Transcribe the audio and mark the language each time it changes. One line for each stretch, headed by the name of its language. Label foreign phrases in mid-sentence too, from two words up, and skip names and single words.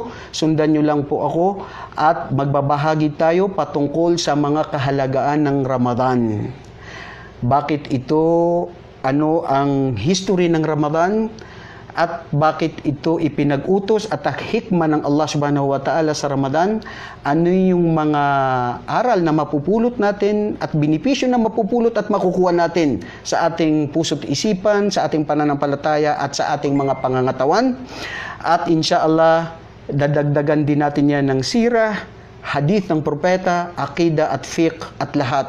Filipino: Sundan nyo lang po ako at magbabahagi tayo patungkol sa mga kahalagaan ng Ramadan. Bakit ito, ano ang history ng Ramadan? At bakit ito ipinag-utos at hikmah ng Allah
Arabic: سبحانه وتعالى
Filipino: sa Ramadan? Ano yung mga aral na mapupulot natin at benepisyo na mapupulot at makukuha natin sa ating puso't isipan, sa ating pananampalataya at sa ating mga pangangatawan? At inshallah, dadagdagan din natin yan ng sirah, hadith ng propeta, akida at fiqh at lahat.